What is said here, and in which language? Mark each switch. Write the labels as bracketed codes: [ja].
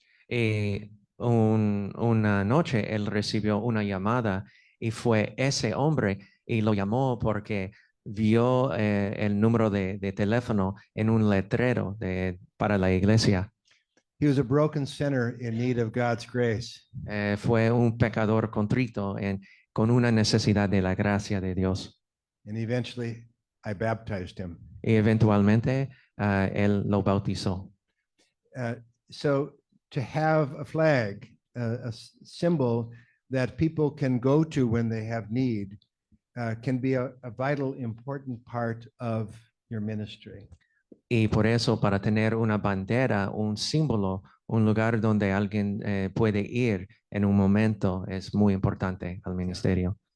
[es] Y una noche él recibió una llamada y fue ese hombre y lo llamó porque vio el número de teléfono en un letrero para la iglesia. [en] He was a broken sinner in need of God's grace. [es] Fue un pecador contrito con una necesidad de la gracia de Dios. [en] And eventually I baptized him. [es] Y eventualmente él lo bautizó. [en] So to have a flag, a symbol, that people can go to when they have need can be a vital, important part of your ministry. [es] Y por eso, para tener una bandera, un símbolo, un lugar donde alguien puede ir en un momento es muy importante al ministerio.